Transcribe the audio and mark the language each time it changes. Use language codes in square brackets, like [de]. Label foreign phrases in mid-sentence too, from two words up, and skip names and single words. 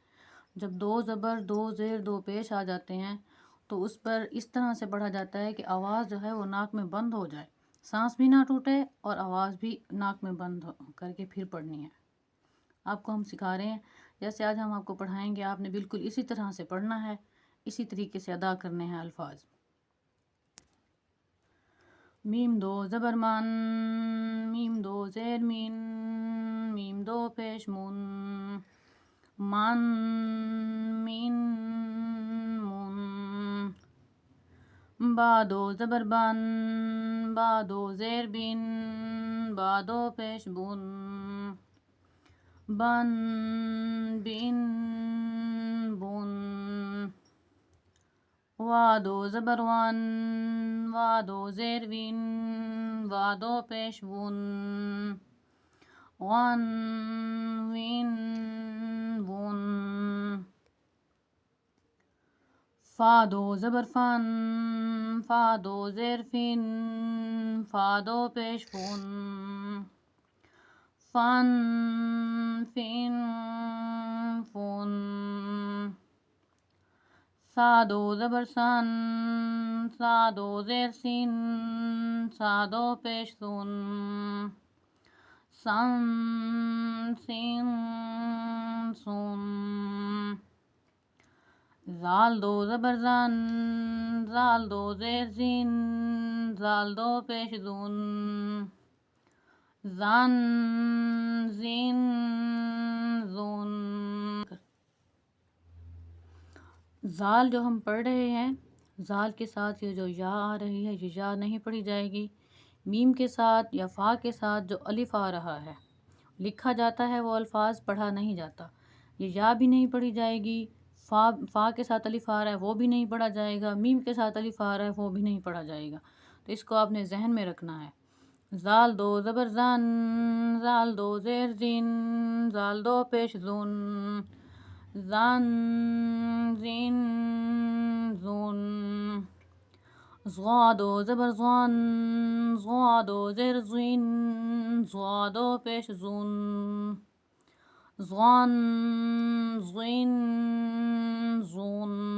[ur] جب 2 زبر 2 زیر 2 پیش آ جاتے ہیں تو اس پر اس طرح سے پڑھا جاتا ہے کہ آواز جو ہے وہ ناک میں بند ہو جائے، سانس بھی نہ ٹوٹے اور آواز بھی ناک میں بند کر کے پھر پڑھنی ہے۔ آپ کو ہم سکھا رہے ہیں، جیسے آج ہم آپ کو پڑھائیں گے آپ نے بالکل اسی طرح سے پڑھنا ہے، اسی طریقے سے ادا کرنے ہیں الفاظ۔ میم 2 زبر من، میم 2 زیر مین، میم 2 پیش من، من مین من۔ با 2 زبر بن، با 2 زیر بن، با 2 پیش بن، بن بن بن۔ وا 2 زبر ون، وا 2 زیر ون، وا 2 پیش ون، ون ون ون۔ فا 2 زبر فن، فا 2 زیر فن، فا 2 پیش فن، فن فن فن۔ سا 2 زبر سن، سا 2 زیر سن، سا 2 پیش سن، سن سن سن۔ زال 2 زبر زن، زال 2 زیر زن، زال 2 پیش زن، زن زن زن۔ زال جو ہم پڑھ رہے ہیں، زال کے ساتھ یہ جو یا آ رہی ہے یہ یا نہیں پڑھی جائے گی۔ میم کے ساتھ یا فا کے ساتھ جو الف آ رہا ہے لکھا جاتا ہے وہ الفاظ پڑھا نہیں جاتا، یہ یا بھی نہیں پڑھی جائے گی۔ فا کے ساتھ الف آ رہا ہے وہ بھی نہیں پڑھا جائے گا، میم کے ساتھ الف آ رہا ہے وہ بھی نہیں پڑھا جائے گا، تو اس کو آپ نے ذہن میں رکھنا ہے۔ زال 2 زبر زن، زال 2 زیر زن، زال 2 پیش زن، زن زن زن۔ زغا 2 زبر زغن، زغا 2 زیر زن، زغا 2 پیش زن، زغن زن زن۔